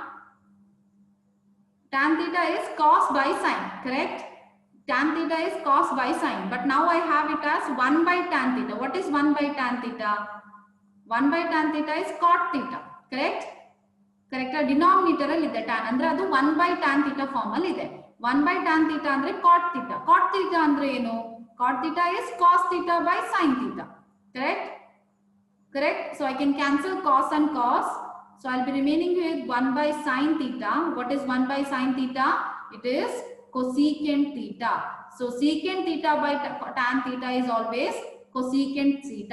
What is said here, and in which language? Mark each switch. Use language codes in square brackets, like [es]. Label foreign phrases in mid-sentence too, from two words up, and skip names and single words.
[en] Tan theta is cos by sine, correct? Tan theta is cos by sine, but now I have it as 1 by tan theta. What is 1 by tan theta? 1 by tan theta is cot theta, correct? Correct. Denominator [kn] ಅಲ್ಲಿ ಇದೆ tan ಅಂದ್ರೆ ಅದು [en] 1 by tan theta form [kn] ಅಲ್ಲಿ ಇದೆ. [en] 1 by tan theta ಅಂದ್ರೆ cot theta. Cot theta [kn] ಅಂದ್ರೆ ಏನು? [en] Cot theta is cos theta by sin theta. Correct? Correct. So I can cancel cos and cos. So I'll be remaining with 1 by sin theta. What is 1 by sin theta? It is cosecant theta. So secant theta by tan theta is always cosecant theta.